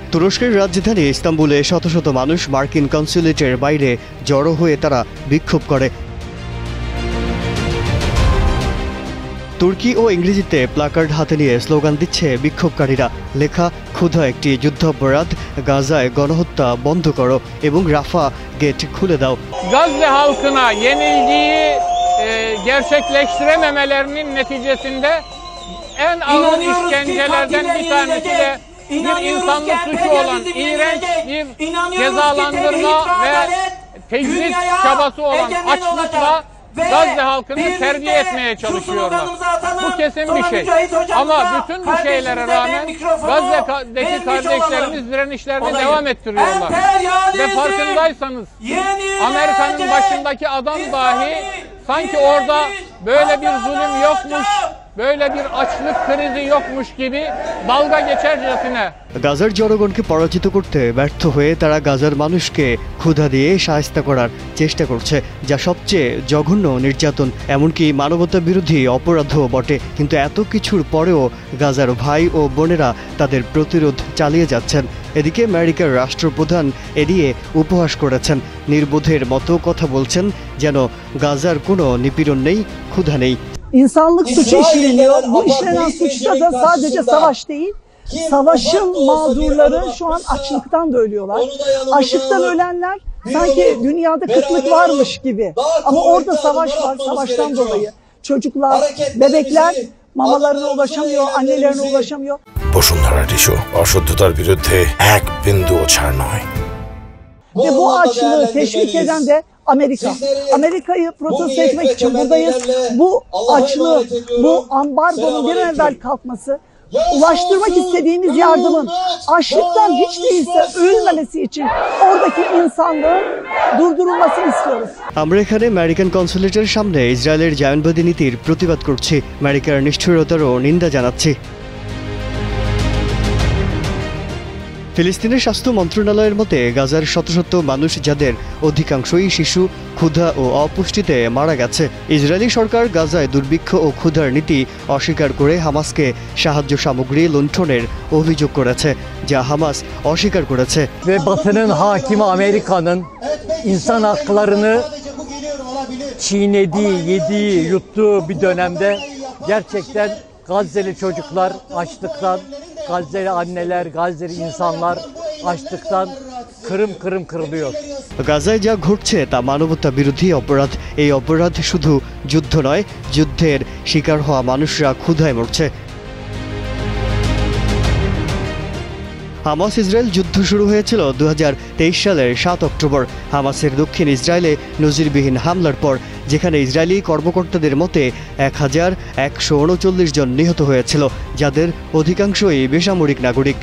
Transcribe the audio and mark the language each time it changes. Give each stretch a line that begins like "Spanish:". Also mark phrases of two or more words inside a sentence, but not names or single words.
Bangla: তুরস্কের রাজধানী ইস্তাম্বুলে শত শত মানুষ মার্কিন কনস্যুলেটের বাইরে জড়ো হয়ে তারা বিক্ষোভ করে। তুর্কি ও ইংরেজিতে প্লাকার্ড হাতে নিয়ে স্লোগান দিচ্ছে বিক্ষোভকারীরা। লেখা, ক্ষুধা একটি যুদ্ধাপরাধ, গাজায় গণহত্যা বন্ধ করো এবং রাফা গেট খুলে দাও।
Turkish: Gazze halkına yenilgiyi gerçekleştirememelerinin neticesinde en ağır işkencelerden bir tanesi de bir insanlık suçu olan iğrenç bir cezalandırma ve tecrit çabası olan açlıkla Gazze halkını terbiye etmeye çalışıyorlar. Bu kesin bir şey. Ama bütün bu şeylere rağmen Gazze'deki kardeşlerimiz direnişlerini devam ettiriyorlar. Ve farkındaysanız Amerika'nın başındaki adam dahi sanki orada böyle bir zulüm yokmuş, böyle bir açlık krizi yokmuş gibi dalga geçercesine
Bangla: গাজার জনগণকে পরাজিত করতে ব্যর্থ হয়ে তারা গাজার মানুষকে ক্ষুধা দিয়ে শায়েস্তা করার চেষ্টা করছে, যা সবচেয়ে জঘন্য নির্যাতন, এমনকি মানবতা বিরোধী অপরাধও বটে। কিন্তু এত কিছুর পরেও গাজার ভাই ও বোনেরা তাদের প্রতিরোধ চালিয়ে যাচ্ছেন। এদিকে আমেরিকার রাষ্ট্রপ্রধান এড়িয়ে উপহাস করেছেন, নির্বোধের মতো কথা বলছেন, যেন গাজার কোনো নিপীড়ন নেই, ক্ষুধা নেই।
Turkish: İnsanlık suçu işleniyor. Bu işlenen suçta da sadece savaş değil, savaşın mağdurları şu an açlıktan da ölüyorlar. Açlıktan ölenler sanki dünyada kıtlık varmış gibi. Ama orada savaş var, savaştan dolayı. Çocuklar, bebekler mamalarına ulaşamıyor, annelerine ulaşamıyor.
Bangla: বসুন্ধরা টিস্যু অশুদ্ধতার বিরুদ্ধে এক বিন্দুও ছাড় নয়।
Turkish: Ve bu açlığı teşvik eden de Amerika. Amerika'yı protesto etmek için buradayız. Bu açlığı, bu ambargonun bir an evvel kalkması, ulaştırmak istediğimiz yardımın açlıktan hiç değilse ölmemesi için oradaki insanlığın durdurulmasını istiyoruz.
Bangla: আমরা এখানে আমেরিকান কনসুলেটের সামনে ইসরায়েলের জায়নবাদী নীতির প্রতিবাদ করছি, আমেরিকার নিষ্ঠুরতারও নিন্দা জানাচ্ছি। ফিলিস্তিনের স্বাস্থ্য মন্ত্রণালয়ের মতে গাজার শত শত মানুষ, যাদের অধিকাংশই শিশু, ক্ষুধা ও অপুষ্টিতে মারা গেছে। ইসরায়েলি সরকার গাজায় দুর্ভিক্ষ ও ক্ষুধার নীতি অস্বীকার করে হামাসকে সাহায্য সামগ্রী লুণ্ঠনের অভিযোগ করেছে, যা হামাস অস্বীকার করেছে।
Turkish: Ve Batı'nın hakimi Amerika'nın insan haklarını çiğnediği, yediği, yuttuğu bir dönemde gerçekten Gazze'li çocuklar açlıktan, Gazze'li anneler, Gazze'li insanlar açlıktan kırım kırım kırılıyor।
Bangla: গাজায় যা ঘটছে তা মানবতা বিরোধী অপরাধ। এই অপরাধ শুধু যুদ্ধ নয়, যুদ্ধের শিকার হওয়া মানুষরা ক্ষুধায় মরছে। হামাস ইসরায়েল যুদ্ধ শুরু হয়েছিল 2023 সালের 7 অক্টোবর হামাসের দক্ষিণ ইসরায়েলে নজিরবিহীন হামলার পর, যেখানে ইসরায়েলি কর্মকর্তাদের মতে 1139 জন নিহত হয়েছিল, যাদের অধিকাংশই বেসামরিক নাগরিক।